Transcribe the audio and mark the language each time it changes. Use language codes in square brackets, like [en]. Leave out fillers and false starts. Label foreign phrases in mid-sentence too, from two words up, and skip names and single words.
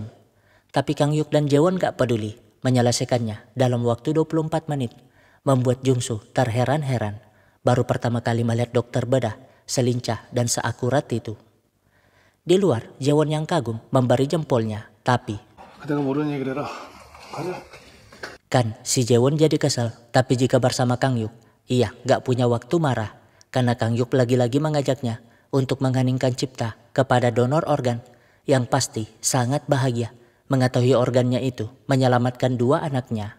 [id] Tapi Kang Yuk dan Jaewon gak peduli, menyelesaikannya dalam waktu 24 menit. Membuat Jungsu terheran-heran, baru pertama kali melihat dokter bedah selincah dan seakurat itu. Di luar, Jaewon yang kagum memberi jempolnya, tapi [ko] 내가 모르는 얘기를 해라. 가자. [id] kan si Jaewon jadi kesal, tapi jika bersama Kang Yuk, ia gak punya waktu marah. Karena Kang Yuk lagi-lagi mengajaknya untuk mengheningkan cipta kepada donor organ yang pasti sangat bahagia mengetahui organnya itu menyelamatkan 2 anaknya.